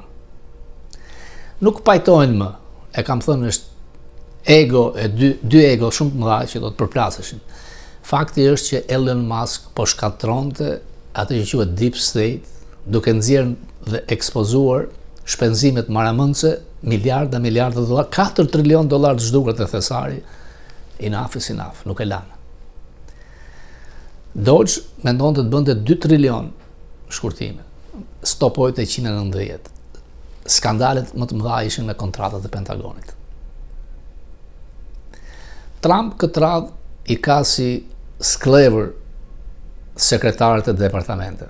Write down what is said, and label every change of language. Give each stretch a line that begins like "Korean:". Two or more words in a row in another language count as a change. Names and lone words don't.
Albanian: Nuk pajtojnë më, e kam thënë, është ego e dy ego shumë të mëdha që do të përplaseshin. Fakti është që Elon Musk po shkatronte atë që quhet
English: Deep State,
Albanian: duke nxjerrë dhe ekspozuar shpenzimet maramëndse, miliarda dollar, $4 trilion të zhdukur të thesari,
English: enough is enough,
Albanian: nuk e lanë. Dodge mendon të bënte 2 trilion shkurtime, stopoi te 190. Skandalet më të mëdha ishin me kontratat e Pentagonit. Trump këtë radhë i ka si sklever sekretarët e departamenteve.